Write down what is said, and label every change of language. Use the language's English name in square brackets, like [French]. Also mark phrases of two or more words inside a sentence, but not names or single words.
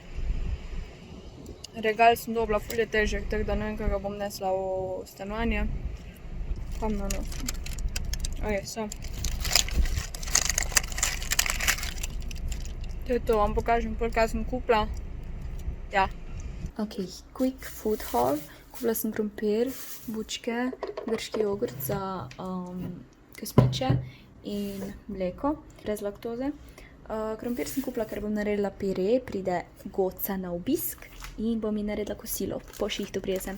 [Slovenian] Regal sem dobila, ful je težek, tako da ne vem, kaj ga bom nesla v stanovanje. Kam na nosim. So. To je to, vam pokažem pol, kaj sem kupila. Ja. [English] Ok, quick food haul. [Slovenian] Kupila sem krompir, bučke, grški jogurt za kosmiče in mleko, brez laktoze. Krompir sem kupila, ker bom naredila pire, pride Goca na obisk in bom ji naredila kosilo. Po šihtu pride sem.